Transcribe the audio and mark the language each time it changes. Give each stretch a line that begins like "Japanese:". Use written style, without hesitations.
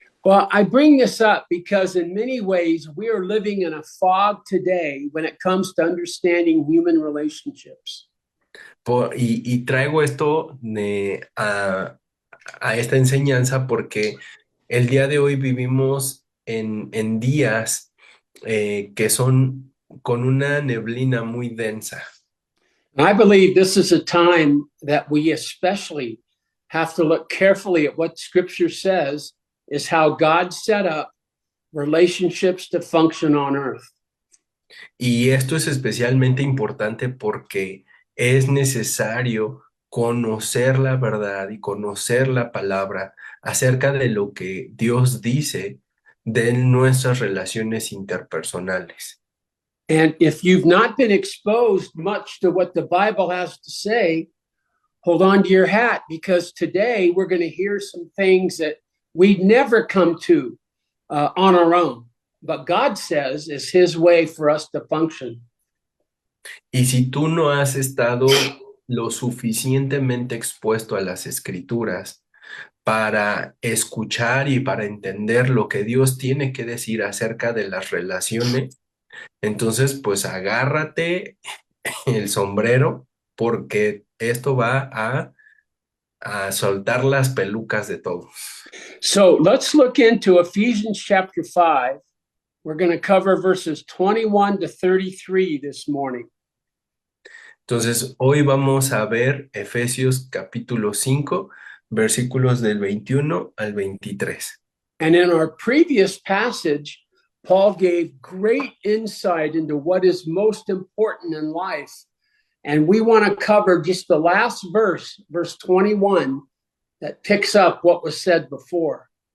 English: Well, I bring this up because in many ways we are living in a fog today when it comes to understanding human relationships.
Spanish: Y traigo esto a esta enseñanza porque el día de hoy vivimos en días que son con una neblina muy densa.
English: And I believe this is a time that we especially have to look carefully at what Scripture says is how God set up relationships to function on earth.
Spanish: Y esto es especialmente importante porque es necesario conocer la verdad y conocer la palabra acerca de lo que Dios dice de nuestras relaciones interpersonales.
English: And if you've not been exposed much to what the Bible has to say, hold on to your hat because today we're going to hear some things that we'd never come to on our own. But God says it's His way for us to function.
Spanish: Y si tú no has estado lo suficientemente expuesto a las escrituras para escuchar y para entender lo que Dios tiene que decir acerca de las relaciones, entonces pues agárrate el sombrero porque esto va a soltar las pelucas de todos.
English: So let's look into Ephesians chapter 5. We're going to cover verses 21 to 33 this morning.
Spanish: Entonces, hoy vamos a ver Efesios capítulo 5, versículos del 21 al 23.
English: And in our previous passage, Paul gave great insight into what is most important in life. And we want to cover just the last verse, verse 21, that picks up what was said before.